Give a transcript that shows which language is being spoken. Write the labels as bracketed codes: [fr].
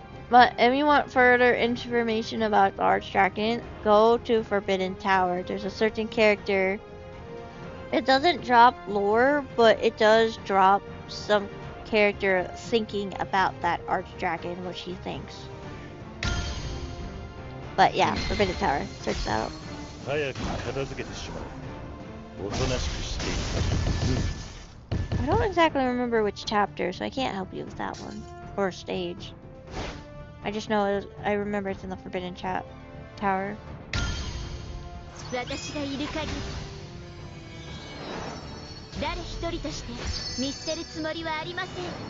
[en] But if you want further information about the Archdragon, go to Forbidden Tower. There's a certain character. It doesn't drop lore, but it does drop some character thinking about that Archdragon, what she thinks. But yeah, Forbidden Tower. Search that out. [ja] 早く片付けてしまう。おとなしくしている。 [en] I don't exactly remember which chapter, so I can't help you with that one. Or stage. I just know I remember it's in the Forbidden Tower. [ja] 私がいる限り誰一人として見捨てるつもりはありません。